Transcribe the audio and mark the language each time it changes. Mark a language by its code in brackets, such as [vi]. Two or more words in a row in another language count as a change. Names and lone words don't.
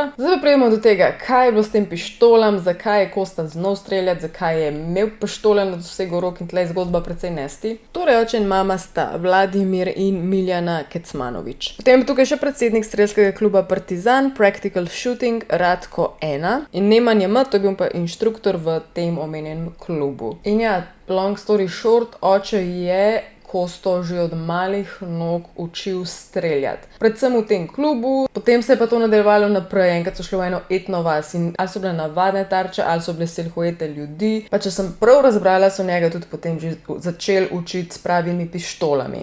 [sl] Zdaj pa pridemo do tega, kaj je bilo s tem pištolam, zakaj je Kosta znal streljati, zakaj je imel pištole nad vsega rok in tle je zgodba precej nesti. Torej, oče in mama sta Vladimir in Miljana Kecmanović. Potem je tukaj še predsednik strelskega kluba Partizan, Practical Shooting, Radko 1 in Neman J.M., to je bil pa inštruktor v tem omenjenem klubu. In ja, [en] long story short, [sl] oče je Kosto že od malih nog učil streljati. Predvsem v tem klubu, potem se je pa to nadaljevalo naprej, enkrat so šli v eno etno vas in ali so bile navadne tarče, ali so bile silhuete ljudi. Pa če sem prav razbrala, so njega tudi potem že začeli učiti s pravimi pištolami.